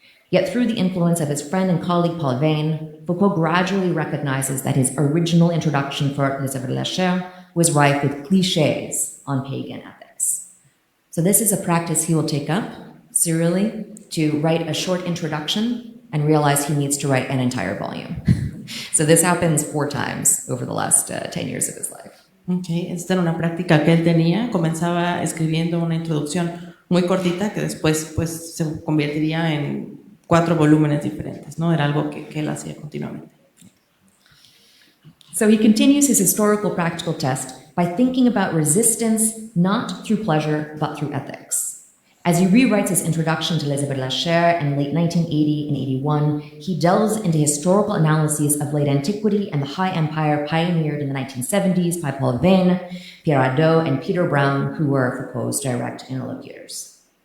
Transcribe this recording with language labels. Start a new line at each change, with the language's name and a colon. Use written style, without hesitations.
English: Yet through the influence of his friend and colleague Paul Vane, Foucault gradually recognizes that his original introduction for Les Œuvres de la Chair was rife with cliches on pagan ethics. So this is a practice he will take up serially to write a short introduction and realize he needs to write an entire volume. So this happens 4 times over the last 10 years of his life.
Spanish: Okay, esta era una práctica que él tenía. Comenzaba escribiendo una introducción muy cortita que después pues, se convertiría en 4 volúmenes diferentes, ¿no? Era algo que él hacía continuamente.
English: So he continues his historical practical test by thinking about resistance not through pleasure but through ethics. As he rewrites his introduction to Les Œuvres de la Chair in late 1980 and 81, he delves into historical analyses of late antiquity and the High Empire pioneered in the 1970s by Paul Vane, Pierre Hadot, and Peter Brown, who were Foucault's direct interlocutors.